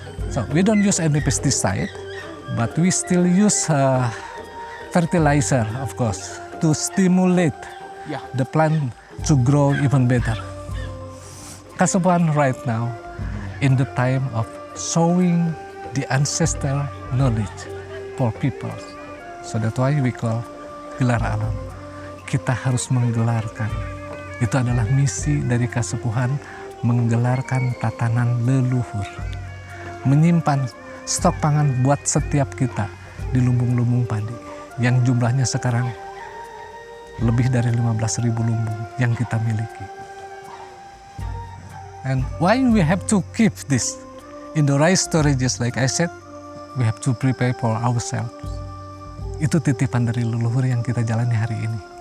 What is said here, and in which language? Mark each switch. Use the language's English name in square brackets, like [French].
[English] So we don't use any pesticide, but we still use fertilizer, of course, to stimulate the plant to grow even better. Kasepuhan right now in the time of showing the ancestral knowledge for people. So that's why we call Gelar Alam. [Indonesian] Kita harus menggelarkan. Itu adalah misi dari Kasepuhan, menggelarkan tatanan leluhur. Menyimpan stok pangan buat setiap kita di lumbung-lumbung padi. Yang jumlahnya sekarang lebih dari 15.000 lumbung yang kita miliki. [English] And why we have to keep this in the rice storages, like I said, we have to prepare for ourselves. [Indonesian] Itu titipan dari leluhur yang kita jalani hari ini.